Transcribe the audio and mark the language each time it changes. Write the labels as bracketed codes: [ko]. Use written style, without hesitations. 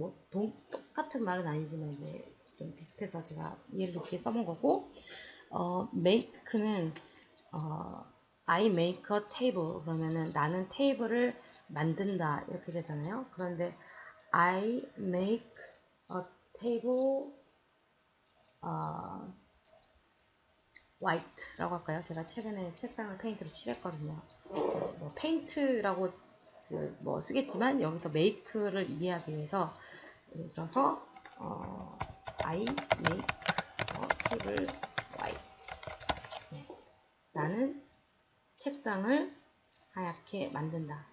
[ko] 똑같은 말은 아니지만 이제 좀 비슷해서 제가 이해를 높게 써본 거고 make는 [en] I make a table [ko] 그러면은 나는 테이블을 만든다 이렇게 되잖아요. 그런데 [en] I make a table white [ko] 라고 할까요? 제가 최근에 책상을 페인트로 칠했거든요. 페인트라고 쓰겠지만 여기서 make를 이해하기 위해서 예를 들어서 [en] I make a table white. [ko] 네. 나는 책상을 하얗게 만든다.